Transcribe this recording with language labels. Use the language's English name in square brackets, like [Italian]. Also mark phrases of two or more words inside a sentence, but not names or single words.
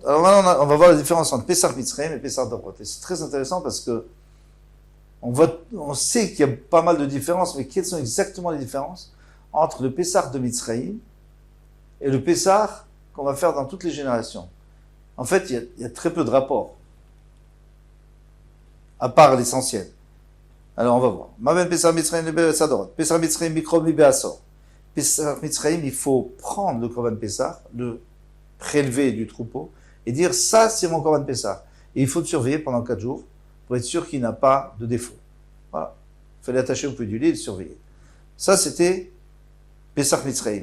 [French] Alors maintenant, on va voir la différence entre Pessar Mitzrayim et Pessar Dorot. Et c'est très intéressant parce que on sait qu'il y a pas mal de différences, mais quelles sont exactement les différences entre le Pessar de Mitzrayim et le Pessar qu'on va faire dans toutes les générations? En fait, il y a très peu de rapports, à part l'essentiel. Alors, on va voir. [Hebrew] מה בין [French] Pessar Mitzrayim et Pessar Dorot. [Hebrew] פסח מצרים מקחו לי בעשור. Pessar Mitzrayim, [French] il faut prendre le [Hebrew] קרבן פסח, [French] le prélever du troupeau, et dire, ça, c'est mon [Hebrew] קרבן פסח. [French] Et il faut le surveiller pendant 4 jours, pour être sûr qu'il n'a pas de défaut. Voilà. Il fallait l'attacher au pied du lit et le surveiller. Ça, c'était Pessar Mitzrayim.